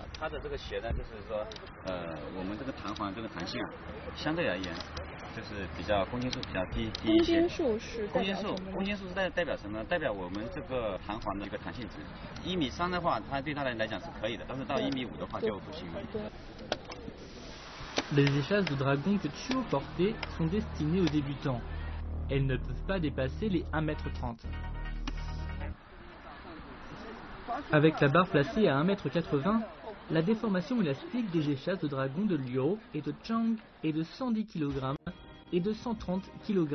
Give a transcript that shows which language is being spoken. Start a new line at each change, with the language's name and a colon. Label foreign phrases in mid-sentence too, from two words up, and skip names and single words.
Chinese: 它的这个鞋呢，就是说，我们这个弹簧这个弹性啊，相对而言，就是比较公斤数比较低一些。公斤数是代表什么呢？代表我们这个弹簧的一个弹性值。1.3米的话，它对它来讲是可以的，但是到1.5米的话就不行了。
French: Les échasses de dragon que Chuo portait sont destinées aux débutants. Elles ne peuvent pas dépasser les 1,30 m. Avec la barre placée à 1,80 m, la déformation élastique des échasses de dragon de Liu et de Chang est de 110 kg et de 130 kg.